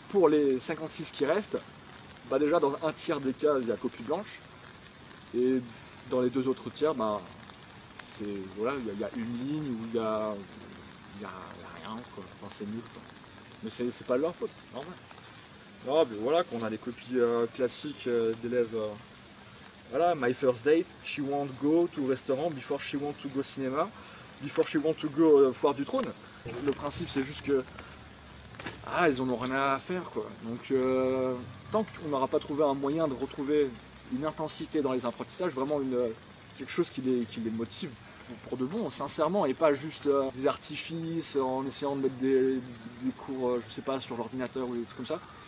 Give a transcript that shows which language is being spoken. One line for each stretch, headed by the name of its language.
French: Pour les 56 qui restent, bah déjà dans un tiers des cas, il y a copie blanche. Et dans les 2 autres tiers, bah, voilà, il y a une ligne où il y a rien, quoi. Enfin, c'est nul, quoi. Mais c'est pas de leur faute, normal. Non, mais voilà, qu'on a des copies classiques d'élèves.
English: Voilà, my first date, she won't go to restaurant before she want to go cinéma, before she want to go foire du trône.
French: Le principe, c'est juste que ils en ont rien à faire, quoi. Donc, tant qu'on n'aura pas trouvé un moyen de retrouver une intensité dans les apprentissages, vraiment quelque chose qui les motive pour de bon, sincèrement, et pas juste des artifices en essayant de mettre des cours, je sais pas, sur l'ordinateur ou des trucs comme ça.